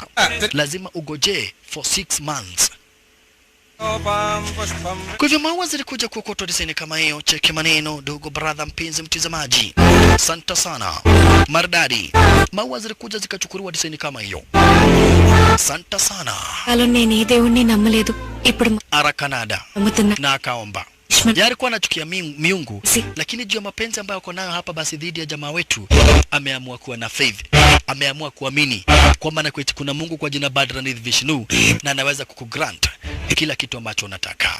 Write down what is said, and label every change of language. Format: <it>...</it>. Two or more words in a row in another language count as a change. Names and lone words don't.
<sw>Lazima ugoje</sw> <en>for 6 months.</en> <sw>Kwa hivyo maua zilikuja kuokotwa diseni kama hiyo. Cheki maneno ndugu brother mpenzi mtazamaji. Asante sana. Maridadi. Maua zilikuja zikachukuliwa diseni kama hiyo. Asante sana.</sw> <te>హలో నేనే దేవుణ్ణి నమ్మలేదు ఇప్పుడు</te> <sw>Ara Canada na akaomba. Yeye alikuwa anachukia miungu lakini juu ya mapenzi ambayo uko nayo hapa basi dhidi ya jamaa wetu ameamua kuwa na faith. Ameamua kuamini kwamba na kwetu kuna Mungu kwa jina Badranith Vishnu na anaweza kukugrant kila kitu ambacho unataka.</sw>